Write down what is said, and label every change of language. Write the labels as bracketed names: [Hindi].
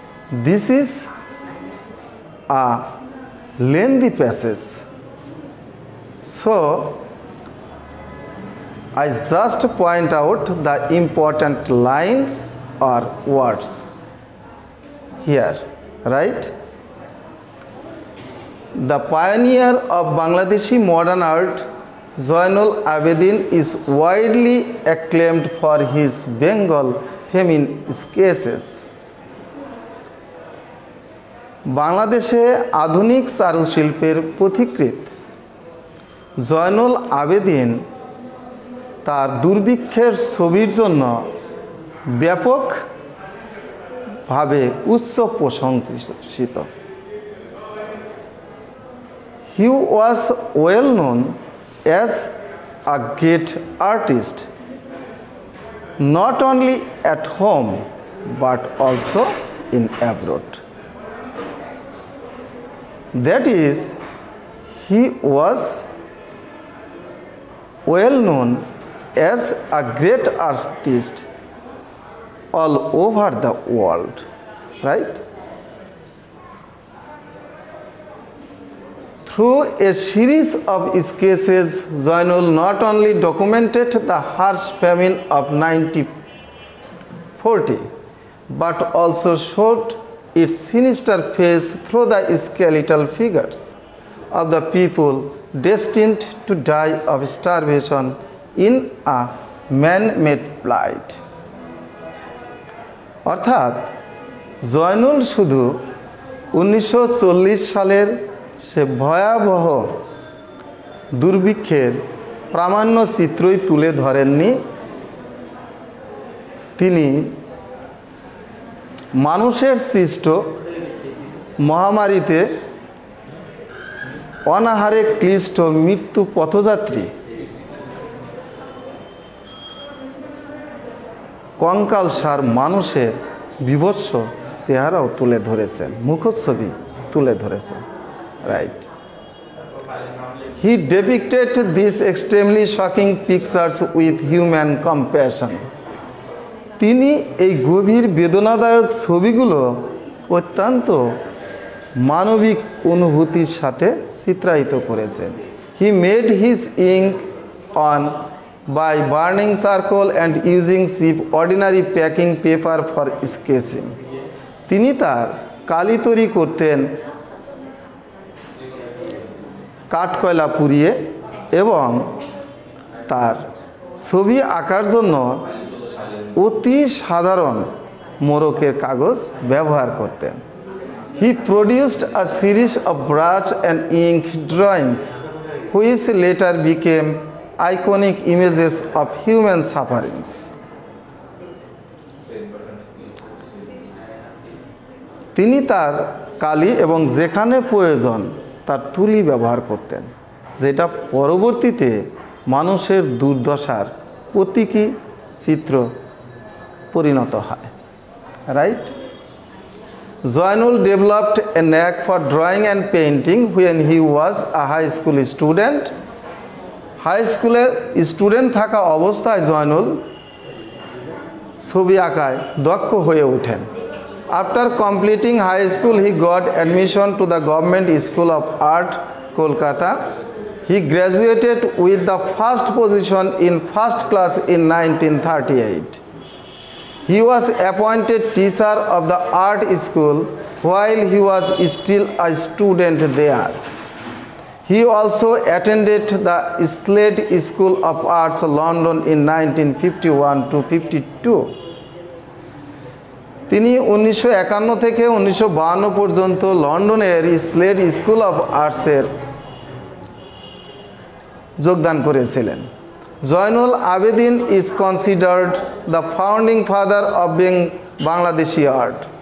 [English] This is a lengthy passage, so I just point out the important lines or words here, right? The pioneer of Bangladeshi modern art, Zainul Abidin, is widely acclaimed for his Bengal famine sketches. [Bangla] বাংলাদেশে আধুনিক চারুশিল্পের পথিকৃৎ জয়নুল আবেদিন তার দুর্ভিক্ষের ছবির জন্য ব্যাপকভাবে উচ্চ প্রশংসিত। [English] He was well known as a great artist, not only at home but also in abroad. That is, he was well known as a great artist all over the world, right? Through a series of sketches, Zainul not only documented the harsh famine of 1940, but also showed its sinister face through the skeletal figures of the people destined to die of starvation in a man-made plight. [Bangla] অর্থাৎ জয়নুল শুধু 1940 সালের সে ভয়াবহ দুর্ভিক্ষের প্রামাণ্য চিত্রই তুলে ধরেননি, তিনি মানুষের সৃষ্ট মহামারীতে অনাহারে ক্লিষ্ট মৃত্যু পথযাত্রী কঙ্কালসার মানুষের বিভৎস চেহারাও তুলে ধরেছেন, মুখচ্ছবি তুলে ধরেছেন, right? [English] He depicted these extremely shocking pictures with human compassion. [Bangla] তিনি এই গভীর বেদনাদায়ক ছবিগুলো অত্যন্ত মানবিক অনুভূতির সাথে চিত্রায়িত করেছেন। [English] He made his ink on by burning charcoal and using cheap ordinary packing paper for sketching. [Bangla] তিনি তার কালি তৈরি করতেন কাঠকয়লা পুড়িয়ে এবং তার ছবি আঁকার জন্য অতি সাধারণ মোড়কের কাগজ ব্যবহার করতেন। [English] He produced a series of brush and ink drawings which later became iconic images of human sufferings. [Bangla] তিনি তার কালি এবং যেখানে প্রয়োজন তার তুলি ব্যবহার করতেন, যেটা পরবর্তীতে মানুষের দুর্দশার প্রতীকী চিত্র পরিণত হয়, right? [English] Zainul developed a knack for drawing and painting when he was a high school student. [Bangla] High স্কুলের স্টুডেন্ট থাকা অবস্থায় জয়নুল ছবি আঁকায় দক্ষ হয়ে ওঠেন। [English] After completing high school he got admission to the government school of art Kolkata. He graduated with the first position in first class in 1938. He was appointed teacher of the art school while he was still a student there. He also attended the Slade School of Arts, London in 1951 to 52. [Bangla] তিনি 1951 থেকে 1952 পর্যন্ত লন্ডনের স্লেড school of আর্টসের যোগদান করেছিলেন। [English] Zainul Abedin is considered the founding father of Bangladeshi art.